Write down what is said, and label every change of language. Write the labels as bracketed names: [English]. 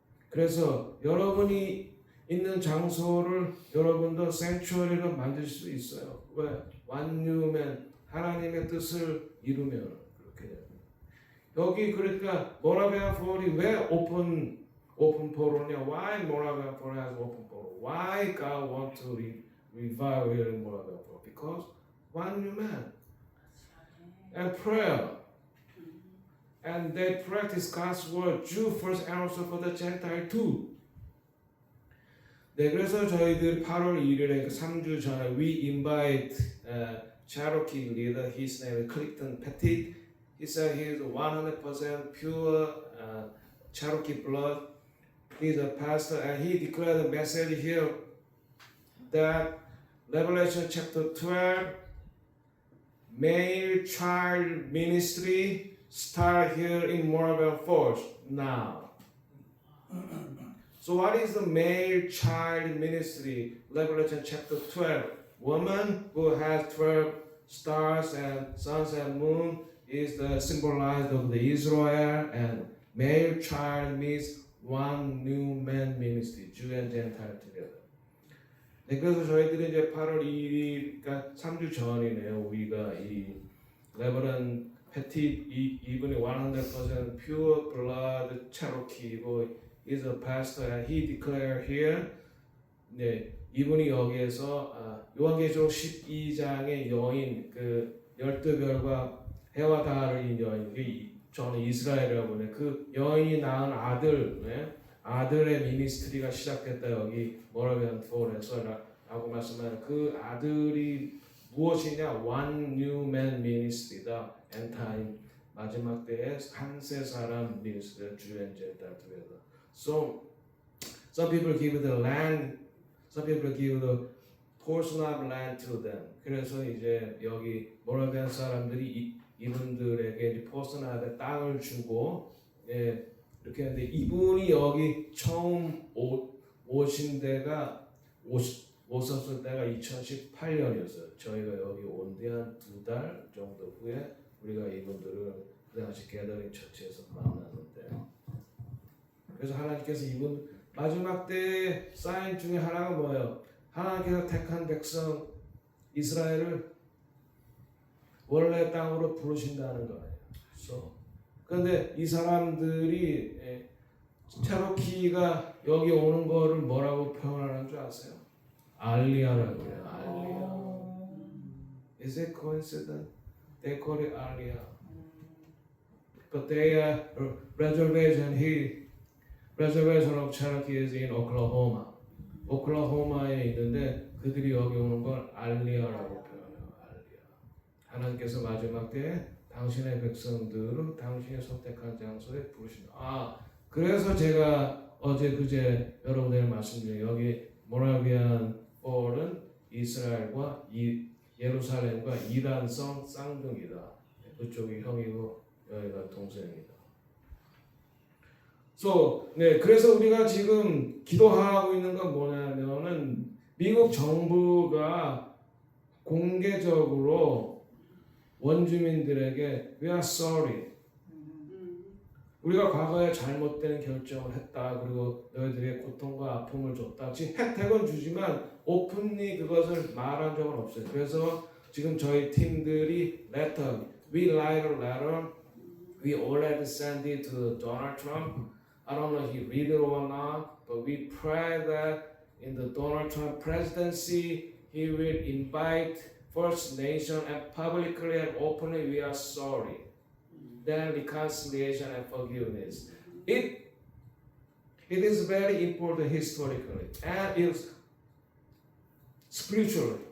[Korean] 그래서 여러분이 있는 장소를 여러분도 생츄어리로 만들 수 있어요. 왜? 완유면 하나님의 뜻을 이루면 그렇게 됩니다. 여기 그러니까 모라비안 폴이 왜 오픈 포로냐? [English] Why Moravian Fall has open portal? Why God want to revive here in Moravian Fall? Because one new man and prayer, and they practice God's word, Jew first and also for the Gentile too. [Korean] 네, 그래서 저희들 8월 1일에 3주 전에 [English] we invite Cherokee leader. His name is Clifton Pettit. He said he is 100% pure Cherokee blood. He's a pastor, and he declared a message here that Revelation chapter 12, male child ministry start here in Moravian Falls now. So what is the male child ministry? Revelation chapter 12. Woman who has 12 stars and suns and moon is the symbolized of the Israel, and male child means one new man ministry, Jew and Gentile together. [Korean] 네, 그래서 저희들이 이제 8월 2일, 그러니까 3주 전이네요. 우리가 이 레버런 패티 이분이 [English] 100% pure blood Cherokee고 is a pastor, and he declared here. [Korean] 네, 이분이 여기에서 요한계시록 12장의 여인, 그 12별과 해와 달을 인 여인, 저는 이스라엘이라고 보네. 그 여인이 낳은 아들, 네? 아들의 미니스트리가 시작됐다. 여기 모라비안 폴에서 라고 말씀하는 그 아들이 무엇이냐? [English] One new man ministry다. End time [Korean] 마지막 때에 한 세 사람 미니스트리, [English] Jew and Gentile together. So Some people give the land, some people give the portion of land to them. [Korean] 그래서 이제 여기 모라비안 사람들이 이분들에게 이제 포스나의 땅을 주고 이렇게 했는데 이분이 여기 처음 오신 데가 오셨을 때가 2018년이었어요. 저희가 여기 온 뒤 한 2달 정도 후에 우리가 이분들을 그 당시 게더링 처치에서 만났는데 그래서 하나님께서 이분 마지막 때 사인 중에 하나가 뭐예요? 하나님께서 택한 백성 이스라엘을 원래 땅으로 부르신다는 거예요. 그런데 이 사람들이 체로키가 여기 오는 거를 뭐라고 표현하는 줄 아세요? 알리아라고 해요. 알리아. [English] Is it coincidence? They call it Alia. But their reservation of Cherokee is in Oklahoma. [Korean] 오클라호마에 있는데 그들이 여기 오는 걸 알리아라고 표현해요. 알리아. 하나님께서 마지막 때에 당신의 백성들을 당신이 선택한 장소에 부르신다. 그래서 제가 어제 그제 여러분들 말씀드린 여기 모라비안 폴은 이스라엘과 예루살렘과 이란성 쌍둥이다. 그쪽이 형이고 여기가 동생이다. 그래서 우리가 지금 기도하고 있는 건 뭐냐면은 미국 정부가 공개적으로 원주민들에게 [English] We are sorry. [Korean] 우리가 과거에 잘못된 결정을 했다. 그리고 너희들에게 고통과 아픔을 줬다. 지금 혜택은 주지만 오픈리 그것을 말한 적은 없어요. 그래서 지금 저희 팀들이 [English] we write a letter. We already sent it to Donald Trump. I don't know if he read it or not, but we pray that in the Donald Trump presidency, he will invite First Nation and publicly and openly we are sorry. Then reconciliation and forgiveness. It is very important historically and it's spiritually.